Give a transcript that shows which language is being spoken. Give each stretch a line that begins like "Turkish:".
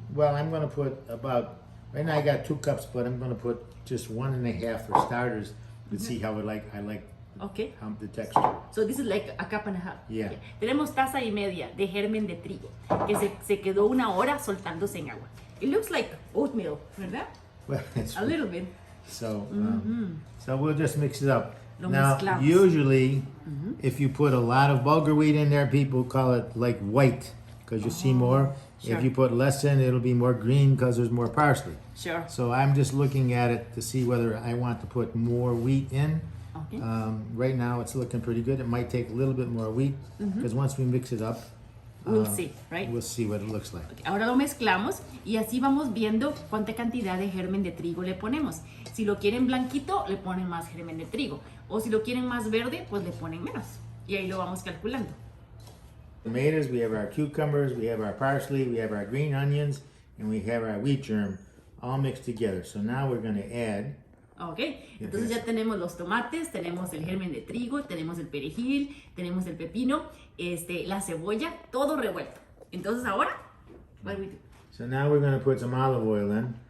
English: Well, I'm going to put about. Right now I got 2 cups, but I'm going to put just 1.5 for starters to see how I like Okay. how the texture. So this is like a cup and a half. Yeah. Okay.
Spanish: Tenemos taza y media de germen de trigo que se quedó 1 hora soltándose en agua.
English: It looks like oatmeal,
Spanish: ¿verdad?
English: Well, it's, A little bit. so so we'll just mix it up.
Spanish: Lo
English: Now,
Spanish: mezclamos.
English: usually, if you put a lot of bulgur wheat in there, people call it like white because you see more. sure. If you put less in, it'll be more green because there's more parsley. Sure. So I'm just looking at it to see whether I want to put more wheat in. Okay. Right now, it's looking pretty good. It might take a little bit more wheat because once we mix it up, We'll see, right? we'll see what it looks like.
Spanish: Ahora lo mezclamos y así vamos viendo cuánta cantidad de germen de trigo le ponemos. Si lo quieren blanquito, le ponen más germen de trigo. O si lo quieren más verde, pues le ponen menos. Y ahí lo vamos calculando.
English: Tomatoes, we have our cucumbers, we have our parsley, we have our green onions, and we have our wheat germ all mixed together. So now we're going to add.
Spanish: Ok, entonces ya tenemos los tomates, tenemos el germen de trigo, tenemos el perejil, tenemos el pepino, la cebolla, todo revuelto. Entonces ahora,
English: what do we do? So now we're going to put some olive oil in.